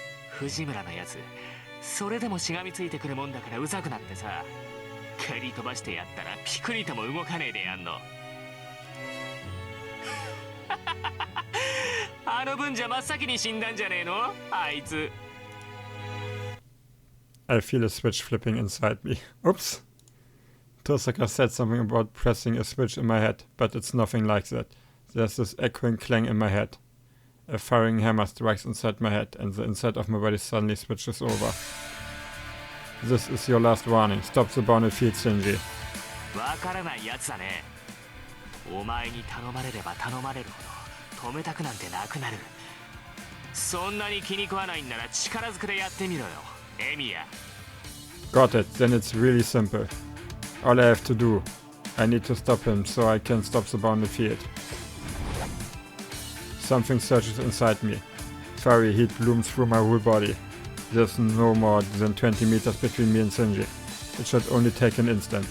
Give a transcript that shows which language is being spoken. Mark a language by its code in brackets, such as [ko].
[ja] 藤村のやつ、それでもしがみついてくるもんだからうざくなってさ、蹴り飛ばしてやったらピクリとも動かねえでやんの。あの分じゃ真っ先に死んだんじゃねえの？あいつ。 [en] I feel a switch flipping inside me. Oops. Tosaka said something about pressing a switch in my head, but it's nothing like that. There's this echoing clang in my head. A firing hammer strikes inside my head, and the inside of my body suddenly switches over. This is your last warning. Stop the bounded field, Shinji. [ja] わからないやつだね。お前に頼まれれば頼まれるほど止めたくなんてなくなる。そんなに気に食わないんなら力ずくでやってみろよ、エミヤ。 [en] Got it. Then it's really simple. All I have to do I need to stop him so I can stop the bounded field. Something surges inside me. Fiery heat blooms through my whole body. There's no more than 20 meters between me and Shinji. It should only take an instant.